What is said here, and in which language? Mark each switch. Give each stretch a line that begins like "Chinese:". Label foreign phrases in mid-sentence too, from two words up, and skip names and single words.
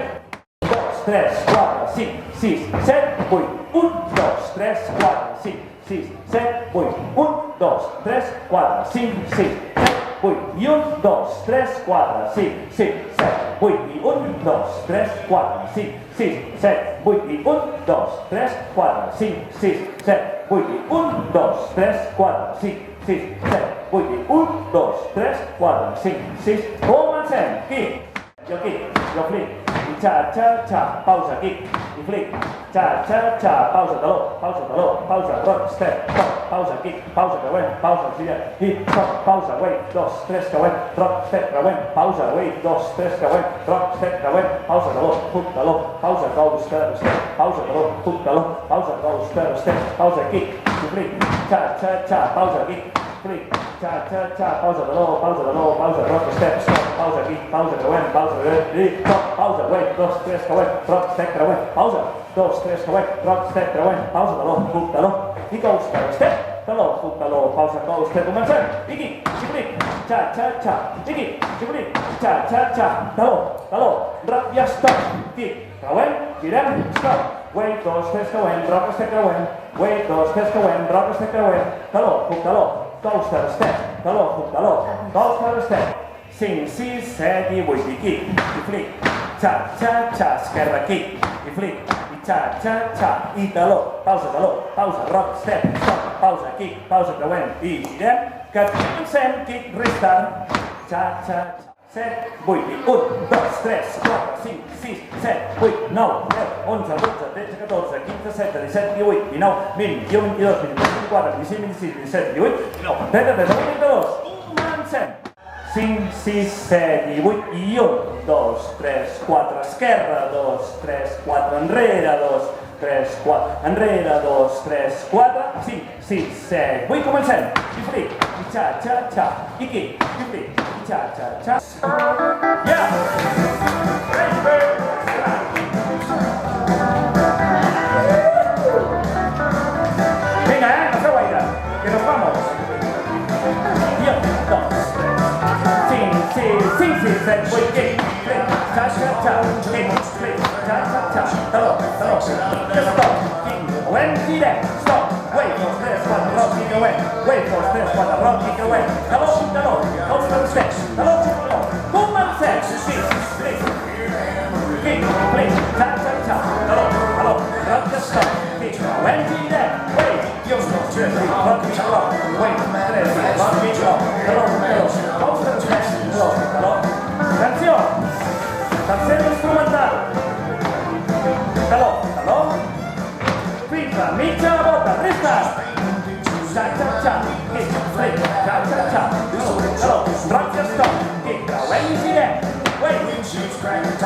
Catalan: 2, 3, 4, 5, 6, 7, 8, 1, 2, 3, 4, 5, 6, 7, 8, 1, 2, 3, 4, 5, 6, 7, 8, i 1, 2, 3, 4, 5, 6, 7, 8, i 1, 2, 3, 4, 5, 6, 7, 8, i 1, 2, 3, 4, 5, 6, 7, 8, i 1, 2, 3, 4, 5, 6, 7, 8, i 1, 2, 3, 4, 5, 6, comencem, kick, jo flic, i xa, xa, xa, pausa, kick, i flic, xa, xa, xa, pausa, pausa,
English: rock, step, stop,
Catalan: pausa, kick, pausa, creuem, pausa, girem, i stop, pausa, wave, 2, 3, creuem,
English: rock, step,
Catalan: creuem, pausa, wave, 2, 3, creuem,
English: rock, step,
Catalan: creuem, pausa, hook, pausa,
English: toast, step,
Catalan: pausa, hook, pausa,
English: toast, step,
Catalan: pausa, kick, i flic, xa, xa, xa, pausa, kick, flic, xa, xa, xa, pausa,
English: rock, step, stop,
Catalan: pausa, kick, pausa, creuem, i stop, pausa, wave, 2, 3, creuem,
English: rock, step,
Catalan: creuem, pausa, 2, 3, creuem,
English: rock, step,
Catalan: creuem, pausa, hook, i
English: coast, step, hook,
Catalan: pausa,
English: coast, step,
Catalan: comencem, i kick, i flic, xa, xa, xa, i kick, i flic, xa, xa, xa, rock, i
English: stop, kick,
Catalan: creuem, girem,
English: stop, wave,
Catalan: 2, 3, creuem,
English: rock, step,
Catalan: creuem, wave, 2, 3, creuem,
English: rock, step,
Catalan: creuem,
English: hook, coaster, step, hook, coaster, step,
Catalan: 5, 6, 7 i 8, i kick, i flic, xa, xa, xa, esquerra, kick, i flic, i xa, xa, xa, i taló, pausa,
English: rock, step, stop,
Catalan: pausa, kick, pausa, creuem, i girem, que comencem,
English: kick, restart,
Catalan: xa, xa, xa. 7, 8, 1, 2, 3, 4, 5, 6, 7, 8, 9, 10, 11, 12, 13, 14, 15, 16, 17, 18, 19, 20, 21, 22, 23, 24, 25, 26, 27, 28, 29, 30, 31, 32, comencem! 5, 6, 7 i 8, i 1, 2, 3, 4, esquerra, 2, 3, 4, enrere, 2, 3, 4, enrere, 2, 3, 4, 5, 6, 7, 8, comencem! I flic, i xa, xa, xa, i kick, i flic, i xa, xa, xa.
English: Yeah!
Spanish: Venga, no se vaya, que nos vamos. Y 1, 2, 3, 5, 6, 7, 8,
English: kick, flick,
Catalan: cha, cha, cha,
English: kick, flick,
Catalan: cha, cha, cha, taló,
English: just stop, kick, when, girem, stop, wave, 2, 3, 4, rock, kick away, wave, 2, 3, 4, rock, kick away, taló, coaster, step,
Catalan: taló, comencem,
English: kick, flick,
Catalan: cha, cha, cha, taló,
English: rock, just stop, kick, when, girem, wave, 1, 2, 3, rock, kick, rock, wave, 3, rock, kick, rock, taló, coaster, step,
Spanish: taló, canción, canción instrumental,
Catalan: taló, pinza, mitja, bota, resta, cha, cha, cha, kick, flick, cha, cha, cha, taló,
English: rock, just stop, kick,
Catalan: creuem i girem, wave,